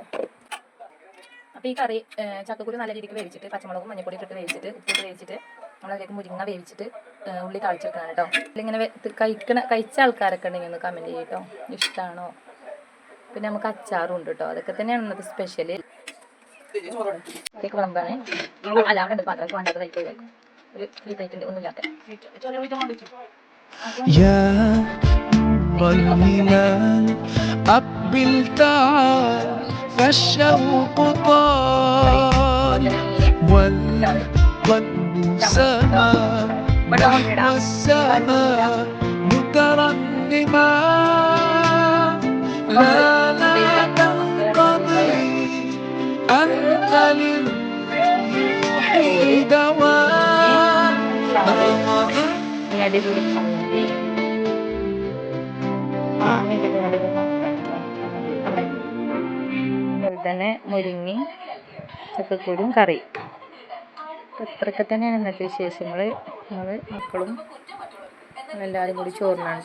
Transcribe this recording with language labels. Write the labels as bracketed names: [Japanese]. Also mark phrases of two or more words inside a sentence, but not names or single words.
[Malayalam] അപ്പോൾ ഈ കറി ചക്കക്കുരു നല്ല രീതിക്ക് വേവിച്ചിട്ട് പച്ചമുളകും മഞ്ഞപ്പൊടി ഇട്ടിട്ട് വേവിച്ചിട്ട് ഉപ്പിട്ട് വേവിച്ചിട്ട് നമ്മളതിലേക്ക് മുരിങ്ങ വേവിച്ചിട്ട് ഉള്ളി താളിച്ചെടുക്കണം കേട്ടോ. ഇങ്ങനെ കഴിച്ച ആൾക്കാരൊക്കെ ഉണ്ടെങ്കിൽ ഒന്ന് കമൻറ്റ് ചെയ്യും കേട്ടോ, ഇഷ്ടമാണോ. പിന്നെ നമുക്ക് അച്ചാറും ഉണ്ട് കേട്ടോ, അതൊക്കെ തന്നെയാണ് ഇന്നത്തെ സ്പെഷ്യൽ. വിളമ്പാണ് അല്ലാണ്ട് പാത്രമൊക്കെ വേണ്ടത് കഴിക്കുക, ഒരു ഫ്രീറ്റായിട്ടുണ്ട് ഒന്നുമില്ലാത്ത. [Arabic] فالشوق طال والقلب سما والسماء مترنما لا تنقضي أنت للروح دواء. [Malayalam] തന്നെ മുരിങ്ങി ചക്കക്കുരും കറി. അത്രയൊക്കെ തന്നെയാണ് ഇന്നത്തെ വിശേഷങ്ങൾ. ഞങ്ങൾ മക്കളും എല്ലാവരും കൂടി ചോറിനാണ്.